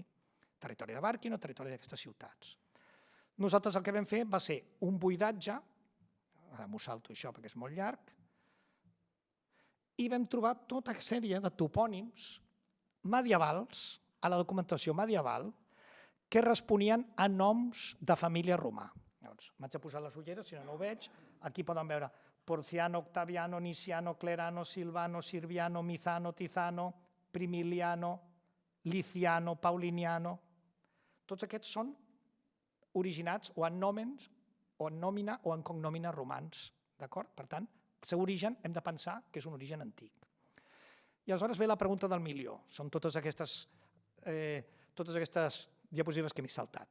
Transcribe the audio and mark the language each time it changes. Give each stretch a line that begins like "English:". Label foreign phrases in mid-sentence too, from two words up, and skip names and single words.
Catalan: Territori de Bàrquino, territori d'aquestes ciutats. Nosaltres el que vam fer va ser un buidatge, ara m'ho salto això perquè és molt llarg, i vam trobar tota sèrie de topònims medievals, a la documentació medieval, que responien a noms de família romà. Llavors, m'haig de posar les ulleres, si no ho veig. Aquí poden veure Porciano, Octaviano, Niciano, Clerano, Silvano, Sirviano, Mizano, Tizano, Primiliano, Liciano, Pauliniano. Tots aquests són originats o en nòmens, o en nòmina o en cognòmina romans. D'acord? Per tant, el seu origen hem de pensar que és un origen antic. I aleshores ve la pregunta del milió. Són totes aquestes diapositives que m'he saltat.